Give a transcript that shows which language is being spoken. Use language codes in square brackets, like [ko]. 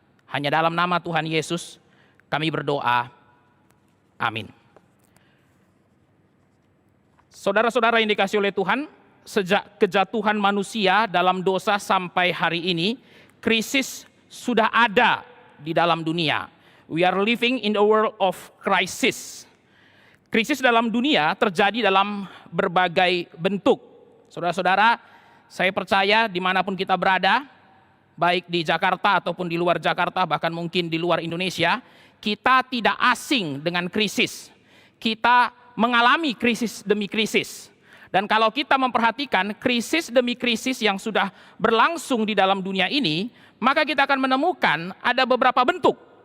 [id] Hanya dalam nama Tuhan Yesus kami berdoa. Amin. Saudara-saudara yang dikasihi oleh Tuhan, sejak kejatuhan manusia dalam dosa sampai hari ini, krisis sudah ada di dalam dunia. [en] We are living in a world of crisis. [id] Krisis dalam dunia terjadi dalam berbagai bentuk. Saudara-saudara, saya percaya dimanapun kita berada, baik di Jakarta ataupun di luar Jakarta, bahkan mungkin di luar Indonesia, kita tidak asing dengan krisis. Kita mengalami krisis demi krisis. Dan kalau kita memperhatikan krisis demi krisis yang sudah berlangsung di dalam dunia ini, maka kita akan menemukan ada beberapa bentuk.